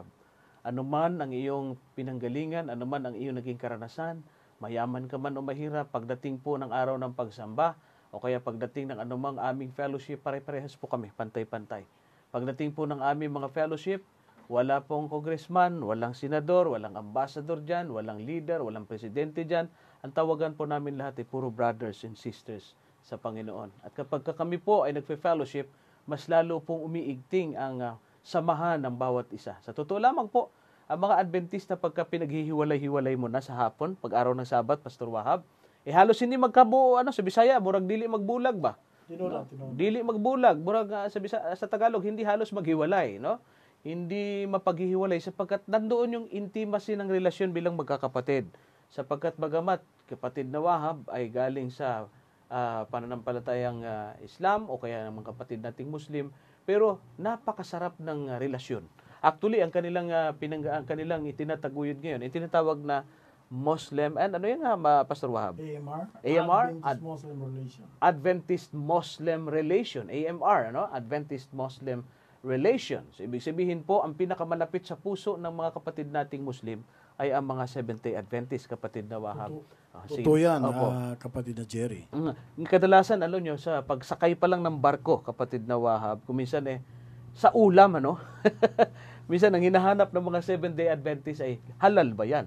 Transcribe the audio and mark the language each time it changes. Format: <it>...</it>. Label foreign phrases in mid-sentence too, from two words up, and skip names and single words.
<tl>Ano man ang iyong pinanggalingan, ano man ang iyong naging karanasan, mayaman ka man o mahirap, pagdating po ng araw ng pagsamba, o kaya pagdating ng anumang aming fellowship, pare-parehas po kami, pantay-pantay. Pagdating po ng aming mga fellowship, wala pong congressman, walang senador, walang ambassador dyan, walang leader, walang presidente dyan. Ang tawagan po namin lahat ay puro</tl> <en>brothers and sisters</en> <tl>sa Panginoon. At kapag kami po ay nagfe-fellowship, mas lalo pong umiigting ang samahan ng bawat isa. Sa totoo lamang po, ang mga Adventista pagka pinaghihiwalay-hiwalay mo na sa hapon, pag araw ng Sabat, Pastor Wahab, halos hindi magkabuo,</tl> <ceb>sa Bisaya, murag dili magbulag ba? Dili magbulag, murag sa Tagalog,</ceb> <tl>hindi halos maghiwalay, no? Hindi mapaghihiwalay sapagkat nandoon yung intimacy ng relasyon bilang magkakapatid. Sapagkat bagamat kapatid na Wahab ay galing sa pananampalatayang Islam o kaya ng mga kapatid nating Muslim, pero napakasarap ng relasyon. Actually, ang kanilang itinataguyod ngayon, itinatawag na Muslim, and ano yan Pastor Wahab? AMR?</tl> <en>Adventist Muslim Relation. Adventist Muslim Relation, AMR, Adventist Muslim Relation.</en> <tl>So, ibig sabihin po, ang pinakamalapit sa puso ng mga kapatid nating Muslim ay ang mga Seventh-day Adventist, kapatid na Wahab. Totoo yan, kapatid na Jerry. Kadalasan, sa pagsakay pa lang ng barko, kapatid na Wahab, kuminsan sa ulam, minsan ang hinahanap ng mga Seventh-day Adventist ay halal ba yan?</tl>